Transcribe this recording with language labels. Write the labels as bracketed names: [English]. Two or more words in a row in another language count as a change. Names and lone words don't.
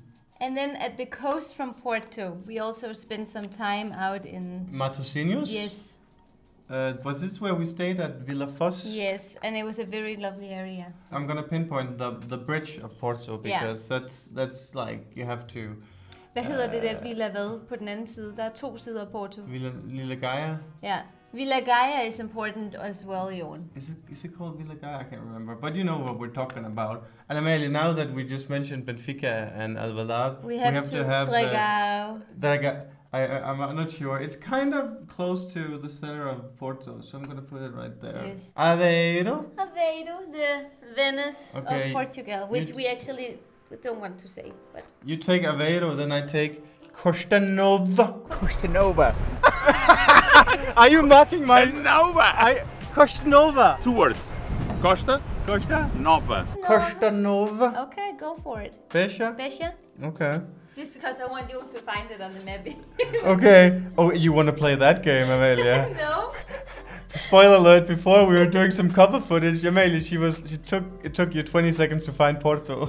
[English] And then at the coast from Porto, we also spent some time out in... Matosinhos? Yes. Was this where we stayed at Villa Foz? Yes, and it was a very lovely area. I'm gonna pinpoint the bridge of Porto, because that's like, you have to... [Danish] Hvad hedder det der Villa hvad på den anden side? Der er 2 sider af Porto. Villa Lilla Gaia? [English] Yeah. Villa Gaia is important as well, Jon. Is it called Villa Gaia? I can't remember. But you know what we're talking about. And Amelia, now that we just mentioned Benfica and Alvalade, We have to have Dragao. I'm not sure. It's kind of close to the center of Porto, so I'm gonna put it right there. Yes. Aveiro. Aveiro, the Venice of Portugal, which You- we actually don't want to say, but... You take Aveiro, then I take Costa Nova. Costa Nova. Are you mocking my... Nova. Costa Nova. 2 words. Costa Costa? Nova. Costa Nova. Okay, go for it. Pesha? Besha? Okay. Just because I want you to find it on the map. Okay. Oh, you want to play that game, Amelia? No? Spoiler alert, before we were doing some cover footage, Amelia, it took you 20 seconds to find Porto.